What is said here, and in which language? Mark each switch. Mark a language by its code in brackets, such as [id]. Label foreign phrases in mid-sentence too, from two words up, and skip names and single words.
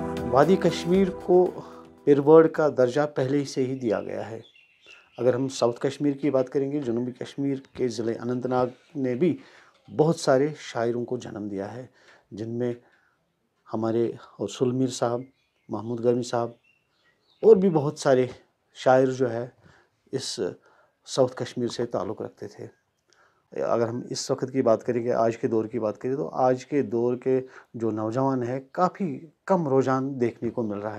[ur] وادی کشمیر کو پرورڈ کا درجہ پہلے ہی سے ہی دیا گیا ہے۔ اگر ہم ساؤتھ کشمیر کی بات کریں گے، جنوبی کشمیر کے ضلع اننت ناگ نے بھی بہت سارے شاعروں کو جنم دیا ہے، جن میں ہمارے رسول میر صاحب، محمود گرمی صاحب اور بھی بہت سارے شاعر جو ہے اس ساؤتھ کشمیر سے تعلق رکھتے تھے۔ اگر ہم اس وقت کی بات کریں گے، آج کے دور کی بات کریں، تو آج کے دور کے جو نوجوان ہیں کافی کم رجحان دیکھنے کو مل رہا ہے۔